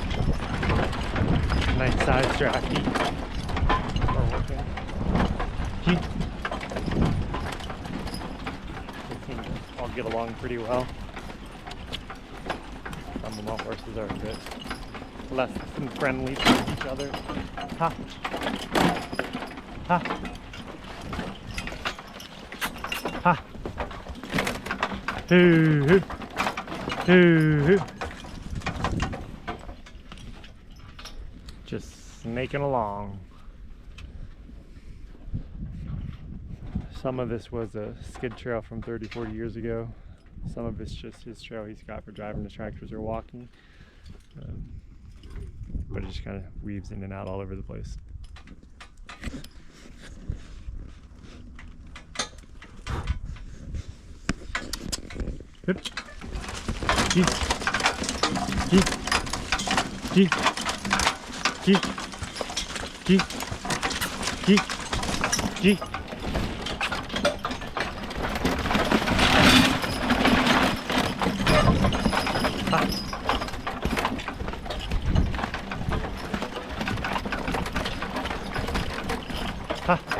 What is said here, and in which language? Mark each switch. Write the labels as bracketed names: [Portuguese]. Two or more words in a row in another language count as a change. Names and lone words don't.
[English] Nice size drafty. We're working. They seem to all get along pretty well. Some of my horses are a bit less than friendly to each other. Ha! Ha! Ha! Hoo hoo! Hoo hoo! Just snaking along. Some of this was a skid trail from 30-40 years ago. Some of it's just his trail he's got for driving his tractors or walking. But it just kind of weaves in and out all over the place. Hip. Gee. Gee. Gee. Gee. Gee. Gee. Gee. Ha.